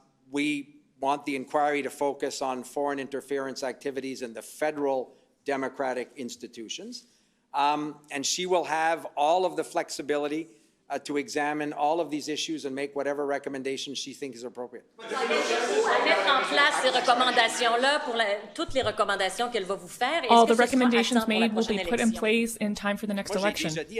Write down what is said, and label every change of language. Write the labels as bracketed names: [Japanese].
[English] We want the inquiry to focus on foreign interference activities in the federal democratic institutions. And she will have all of the flexibility to examine all of these issues and make whatever recommendations she thinks is appropriate. [French] Mettre en place ces recommandations-là pour toutes les recommandations qu'elle va vous faire. [English] All the recommendations made will be put in place in time for the next election.